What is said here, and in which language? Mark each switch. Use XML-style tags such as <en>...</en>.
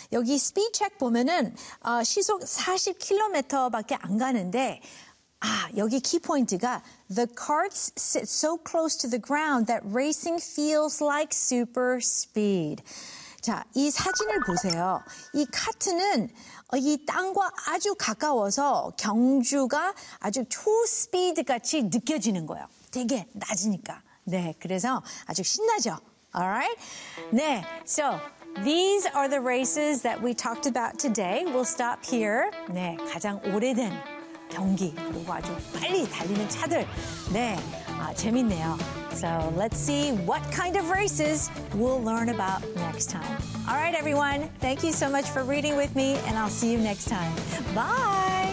<ko>여기</ko> <en>speed check</en> <ko>보면은 시속 40km밖에 안 가는데 여기</ko> <en>key point가 the karts sit so close to the ground that racing feels like super speed.</en> <ko>자, 이 사진을 보세요. 이 카트는 이 땅과 아주 가까워서 경주가 아주 초스피드 같이 느껴지는 거예요. 되게 낮으니까. 네, 그래서 아주 신나죠.</ko> <en>Alright? 네, so these are the races that we talked about today. We'll stop here.</en> <ko>네, 가장 오래된 경기, 그리고 아주 빨리 달리는 차들. 네, 재밌네요.</ko> <en>So let's see what kind of races we'll learn about next time. All right, everyone. Thank you so much for reading with me, and I'll see you next time. Bye!</en>